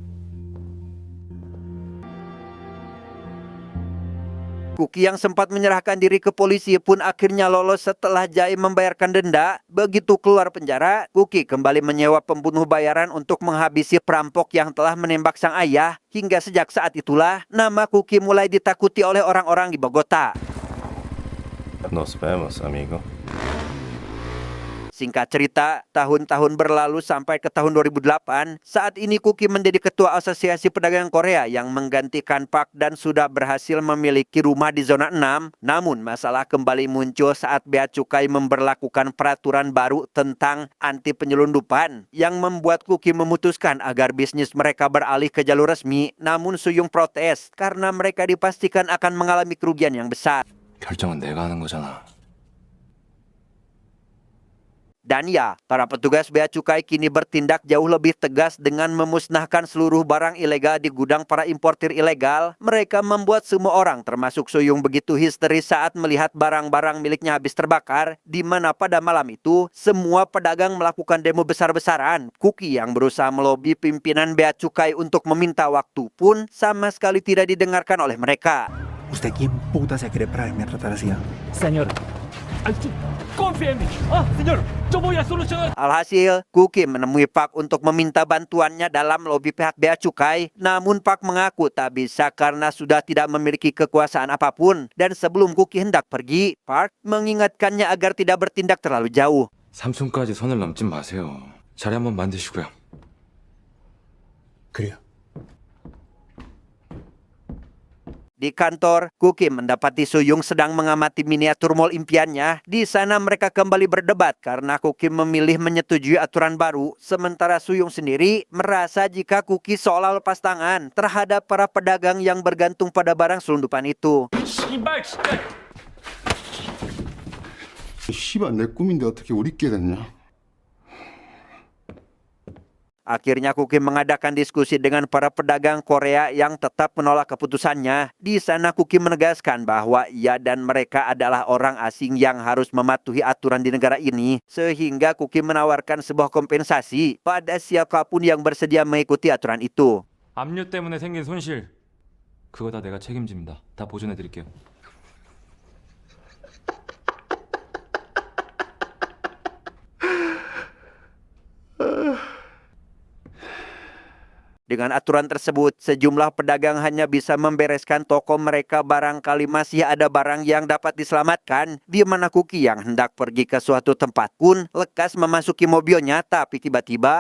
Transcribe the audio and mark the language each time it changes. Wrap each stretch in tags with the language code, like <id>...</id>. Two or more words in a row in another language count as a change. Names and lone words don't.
<id>Kuki yang sempat menyerahkan diri ke polisi pun akhirnya lolos setelah Jae membayarkan denda. Begitu keluar penjara, Kuki kembali menyewa pembunuh bayaran untuk menghabisi perampok yang telah menembak sang ayah. Hingga sejak saat itulah, nama Kuki mulai ditakuti oleh orang-orang di Bogota.</id> <es>Nos vemos, amigo.</es> <id>Singkat cerita, tahun-tahun berlalu sampai ke tahun 2008, saat ini Kuki menjadi ketua Asosiasi Pedagang Korea yang menggantikan Park dan sudah berhasil memiliki rumah di zona 6. Namun masalah kembali muncul saat Bea Cukai memberlakukan peraturan baru tentang anti penyelundupan yang membuat Kuki memutuskan agar bisnis mereka beralih ke jalur resmi. Namun Suyung protes karena mereka dipastikan akan mengalami kerugian yang besar.</id> <ko>결정은 내가 하는 거잖아.</ko> <id>Dan ya, para petugas Bea Cukai kini bertindak jauh lebih tegas dengan memusnahkan seluruh barang ilegal di gudang para importir ilegal. Mereka membuat semua orang termasuk Suyung begitu histeris saat melihat barang-barang miliknya habis terbakar, di mana pada malam itu semua pedagang melakukan demo besar-besaran. Kuki yang berusaha melobi pimpinan Bea Cukai untuk meminta waktu pun sama sekali tidak didengarkan oleh mereka.</id> <es>¿Usted quién puta se cree para venirme a tratar así? Señor, confía en mí. Señor, yo voy a solucionar.</es> <id>Alhasil, Kuki menemui Park untuk meminta bantuannya dalam lobi pihak Bea Cukai. Namun Park mengaku tak bisa karena sudah tidak memiliki kekuasaan apapun. Dan sebelum Kuki hendak pergi, Park mengingatkannya agar tidak bertindak terlalu jauh.</id> <ko>삼촌까지 선을 넘지 마세요. 자리 한번 만드시고요. 그래요.</ko> <id>Di kantor, Kuki mendapati Suyung sedang mengamati miniatur mall impiannya. Di sana mereka kembali berdebat karena Kuki memilih menyetujui aturan baru. Sementara Suyung sendiri merasa jika Kuki seolah lepas tangan terhadap para pedagang yang bergantung pada barang selundupan itu.</id> <ko>씨발 내 꿈인데 어떻게 우리끼리 됐냐?</ko> <id>Akhirnya Kuki mengadakan diskusi dengan para pedagang Korea yang tetap menolak keputusannya. Di sana Kuki menegaskan bahwa ia dan mereka adalah orang asing yang harus mematuhi aturan di negara ini. Sehingga Kuki menawarkan sebuah kompensasi pada siapapun yang bersedia mengikuti aturan itu.</id> <ko>압류 때문에 생긴 손실 그거 다 내가 책임집니다. 다 보존해 드릴게요.</ko> <id>Dengan aturan tersebut, sejumlah pedagang hanya bisa membereskan toko mereka barangkali masih ada barang yang dapat diselamatkan, di mana Kuki yang hendak pergi ke suatu tempat pun lekas memasuki mobilnya, tapi tiba-tiba</id>